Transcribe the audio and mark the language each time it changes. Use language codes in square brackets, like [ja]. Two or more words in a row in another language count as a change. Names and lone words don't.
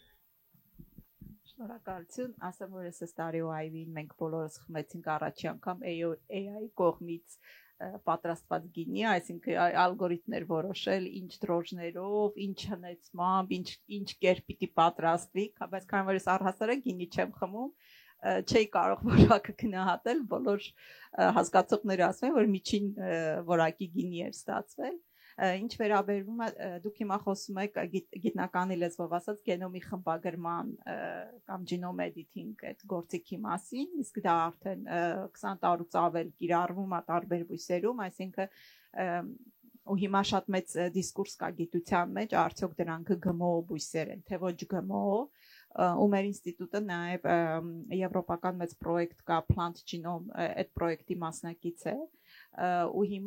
[hy] Շնորհակալություն, ասեմ, որ այս տարի OIV-ին մենք բոլորս խմեցինք առաջի անգամ AI կողմից պատրաստված գինի, այսինքն ալգորիթմներ որոշել, ինչ դրոժներով, ինչ հնեցմամբ, ինչ կերպ պիտի պատրաստվի, բայց քանի որ ես առհասարակ գինի չեմ խմում, չի կարող որակը գնահատել, բոլոր հասկացողները ասում են, որ միջին որակի գինի էր ստացվել։ Ինչ վերաբերվում է դուք հիմա խոսում եք գիտնականի լեզվով ասած գենոմի խմբագրման կամ [en] genome editing [hy] այդ գործիքի մասին, իսկ դա արդեն 20 տարուց ավել կիրառվում է տարբեր բույսերում, այսինքն ու հիմա շատ մեծ դիսկուրս կա գիտության մեջ, արդյոք դրանք GMO բույսեր են, թե ոչ GMO, ու մեր ինստիտուտը նաև եվրոպական մեծ պրոյեկտ կա Plant Genome, այդ պրոյեկտի մասնակից է, ու հիմա